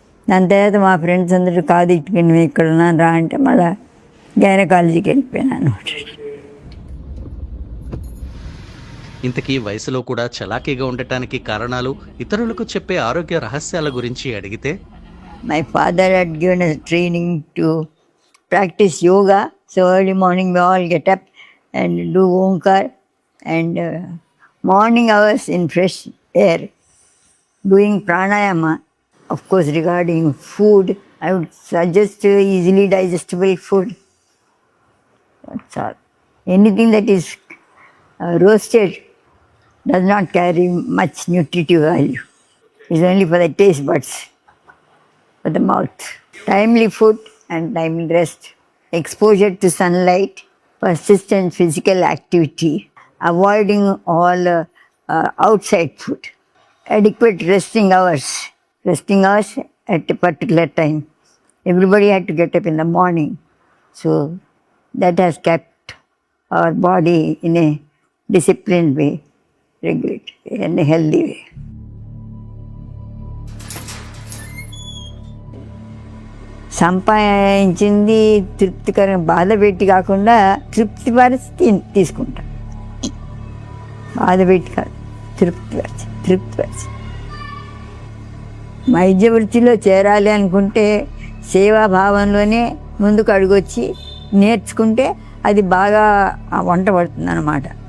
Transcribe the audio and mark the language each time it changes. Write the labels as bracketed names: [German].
[Telugu] దాని తర్వాత మా ఫ్రెండ్స్ అందరూ కాదు ఇక్కడ ఉన్నాను రా అంటే మళ్ళీ గైనకాలజీకి వెళ్ళిపోయాను అనమాట. ఇంతకీ వయసులో కూడా చలాకీగా ఉండటానికి కారణాలు, ఇతరులకు చెప్పే ఆరోగ్య రహస్యాల గురించి అడిగితే, [English] My father had given us training to practice yoga. So early morning we all get up and do Omkar and morning hours in fresh air, doing pranayama. Of course, regarding food, I would suggest easily digestible food. That's all. Anything that is roasted does not carry much nutritive value. It's only for the taste buds. For the mouth. Timely food and timely rest. Exposure to sunlight, persistent physical activity, avoiding all outside food. Adequate resting hours. Resting hours at a particular time. Everybody had to get up in the morning. So that has kept our body in a disciplined way, regulated way, in a healthy way. [Telugu] సంపాదించింది తృప్తికరంగా బాధ పెట్టి కాకుండా తృప్తిపరిచి తీసుకుంటా. బాధ పెట్టి కాదు, తృప్తిపరిచి. వైద్య వృత్తిలో చేరాలి అనుకుంటే సేవాభావంలోనే ముందుకు అడుగొచ్చి నేర్చుకుంటే అది బాగా వంట పడుతుంది అన్నమాట.